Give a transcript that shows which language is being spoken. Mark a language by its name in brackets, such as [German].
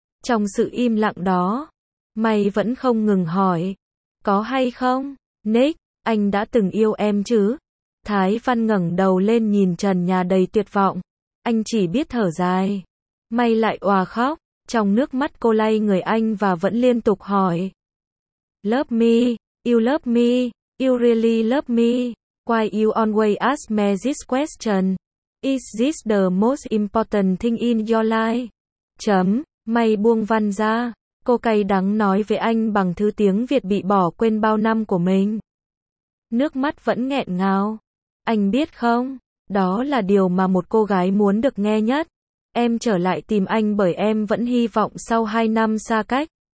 [Vietnamese] Trong sự im lặng đó, mày vẫn không ngừng hỏi. Có hay không? Nick, anh đã từng yêu em chứ? Thái Văn ngẩng đầu lên nhìn trần nhà đầy tuyệt vọng. Anh chỉ biết thở dài. May lại òa khóc, trong nước mắt cô lay người anh và vẫn liên tục hỏi. [English] Love me, you really love me, why you always ask me this question, is this the most important thing in your life? [Vietnamese] Chấm, May buông Văn ra, cô cay đắng nói với anh bằng thứ tiếng Việt bị bỏ quên bao năm của mình. Nước mắt vẫn nghẹn ngào, anh biết không, đó là điều mà một cô gái muốn được nghe nhất. Em trở lại tìm anh bởi em vẫn hy vọng sau 2 năm xa cách.